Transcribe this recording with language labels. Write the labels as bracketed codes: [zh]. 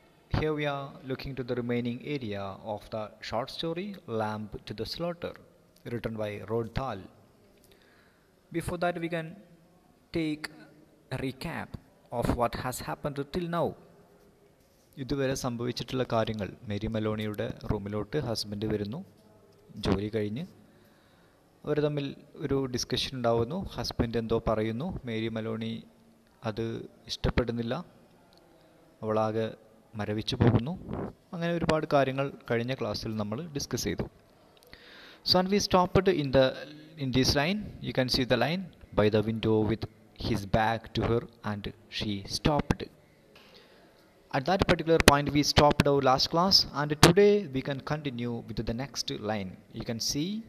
[en] Here we are looking to the remaining area of the short story Lamb to the Slaughter, written by Roald Dahl. Before that, we can take a recap of what has happened till now. [ml] ഇതുവരെ സംഭവിച്ചിട്ടുള്ള കാര്യങ്ങൾ. Mary മെലോണിയുടെ റൂമിലോട്ട് husband വരുന്നു, ജോലി കഴിഞ്ഞ്. അവർ തമ്മിൽ ഒരു discussion ഉണ്ടാവുന്നു. Husband എന്തോ പറയുന്നു, മേരി മെലോണി അത് ഇഷ്ടപ്പെടുന്നില്ല, അവളാകെ മരവിച്ചു പോകുന്നു. അങ്ങനെ ഒരുപാട് കാര്യങ്ങൾ കഴിഞ്ഞ ക്ലാസ്സിൽ നമ്മൾ ഡിസ്കസ് ചെയ്തു. [en] So and we stopped in this line. You can see the line by the window with his back to her and she stopped. At that particular point we stopped our last class, and today we can continue with the next line. You can see.